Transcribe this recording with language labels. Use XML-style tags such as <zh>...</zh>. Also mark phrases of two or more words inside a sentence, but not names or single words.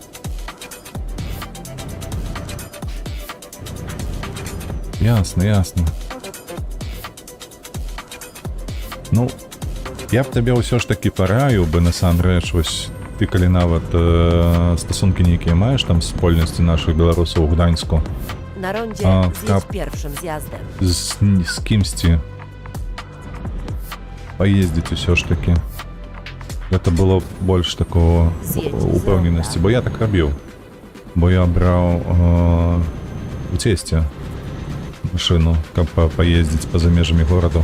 <be>Ясна. Ну, я б табе ўсё ж такі параіў бы насамрэч, вось ты калі нават стасункі нейкія маеш там спольнасці нашых беларусаў у Гданьску,</be> <pl>Na rondzie kap- zjedź pierwszym zjazdem.</pl> <be>з кімсьці паездзіць усё ж такі. Гэта было б больш такого упэўненасці, бо я так рабіў. Бо я браў у цесце машыну, каб паездзіць па-за межамі гораду.</be>